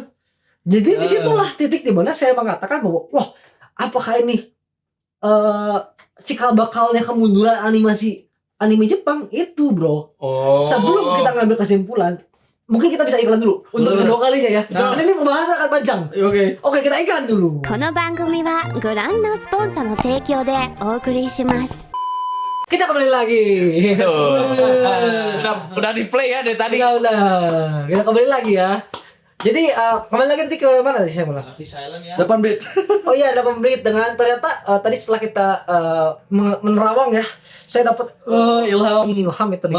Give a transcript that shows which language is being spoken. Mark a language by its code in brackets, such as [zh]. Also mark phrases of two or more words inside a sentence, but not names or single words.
[id] Jadi disitulah titik dimana saya mengatakan bahwa wah apakah ini cikal bakalnya kemunduran animasi anime Jepang itu bro. Oh. Sebelum kita ngambil kesimpulan, mungkin kita bisa iklan dulu untuk kedua kalinya ya. Karena ini pembahasan akan panjang. Oke, kita iklan dulu. [ja] この番組はご覧のスポンサーの提供でお送りします [id] Kita kembali lagi. Udah di play ya dari tadi. Udah. Kita kembali lagi ya. Jadi kembali lagi nanti ke mana tadi saya malah? Di silent ya. 8 bit. Oh iya, ada pemberi dengan ternyata tadi setelah kita menerawang ya, saya dapat ilham itu nih.